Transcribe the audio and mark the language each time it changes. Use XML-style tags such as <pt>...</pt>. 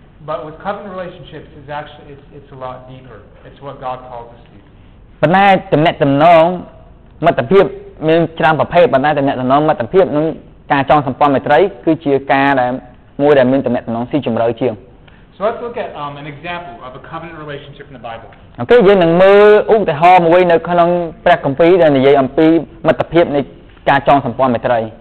<en>But with covenant relationships is actually it's a lot deeper. It's what God calls us to.</en> <km>ប៉ុន្តែទំនាក់ទំនងមិត្តភាពមានច្រើនប្រភេទប៉ុន្តែទំនាក់ទំនងមិត្តភាពនិងការចងសម្ព័ន្ធមេត្រីគឺជាការដែលមួយដែលមានទំនាក់ទំនងស៊ីជម្រៅជាង</km> <en>So let's look at an example of a covenant relationship in the Bible.</en> <km>អូខេយើងនឹងមើលឧទាហរណ៍មួយនៅក្នុងព្រះគម្ពីរដែលនិយាយអំពីមិត្តភាពនៃការចងសម្ព័ន្ធមេត្រី</km>